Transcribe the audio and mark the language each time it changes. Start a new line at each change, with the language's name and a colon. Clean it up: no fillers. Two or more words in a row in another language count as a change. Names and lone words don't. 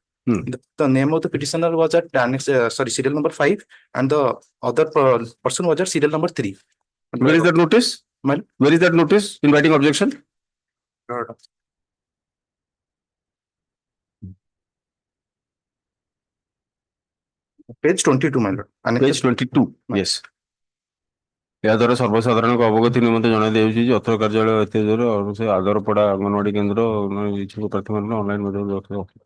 English: The name of the petitioner was at annex, serial number 5, and the other person was at serial number 3. Where is that notice? Where is that notice inviting objection? Page 22, my lord. Page 22, yes.
Odia: ଏହା ଦ୍ୱାରା ସର୍ବସାଧାରଣଙ୍କ ଅବଗତି ନିମନ୍ତେ ଜଣାଇ ଦିଆଯାଉଛି ଯେ ଅତ୍ର କାର୍ଯ୍ୟାଳୟ ଏତେ ଦୂର ସେ ଆଦରପଡ଼ା ଅଙ୍ଗନବାଡି କେନ୍ଦ୍ର ଇଚ୍ଛୁକ ପ୍ରାର୍ଥୀମାନଙ୍କୁ ଅନଲାଇନ ମାଧ୍ୟମରେ